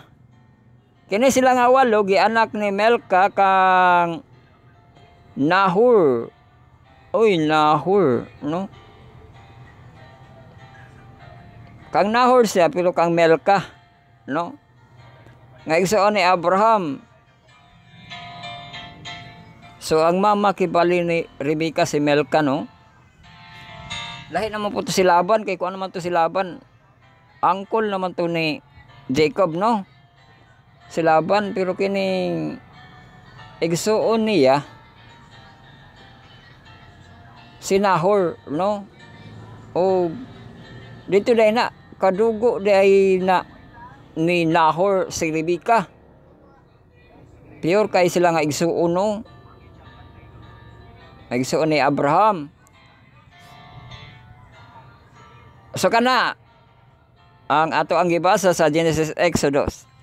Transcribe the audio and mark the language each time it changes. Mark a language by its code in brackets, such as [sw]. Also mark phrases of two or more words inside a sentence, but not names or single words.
[ceb] Kini sila nga walo gi anak ni Melka kang Nahor. Oy, Nahor, no? Kang Nahor siya, pero kang Melka, no? Nga igsoon ni Abraham. So, ang mama kibali ni Rebecca si Melka, no? Lahi naman po to si Laban, kay kung ano naman to si Laban. Uncle naman to ni Jacob, no? Si Laban, pero kining igsoon niya, si Nahor, no? O, dito dahil na, kadugo dahil na ni Nahor si Rebecca. Pure kay sila nga igsuon, no? Igsuon ni Abraham. So kana, ang ato ang gibasa sa Genesis Exodus.